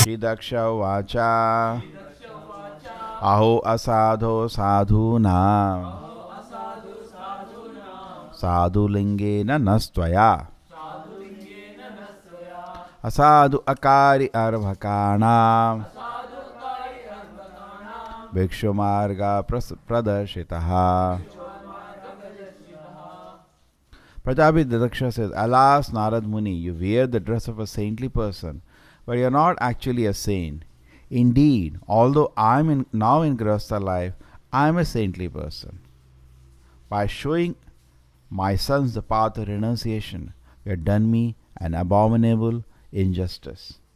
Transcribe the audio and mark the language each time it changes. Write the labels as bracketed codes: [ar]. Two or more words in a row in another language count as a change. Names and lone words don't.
[sa] śrī-dakṣa uvāca aho asādho sādhūnāṁ sādhu-liṅgena tvayā asādhu akāry arbhakāṇāṁ bhikṣor mārgaḥ pradarśitaḥ. [en] Prajāpati Dakṣa says, Alas, Nārada Muni, you wear the dress of a saintly person, but you are not actually a saint. Indeed, although I am now in gṛhastha life, I am a saintly person. By showing my sons the path of renunciation, you have done me an abominable injustice.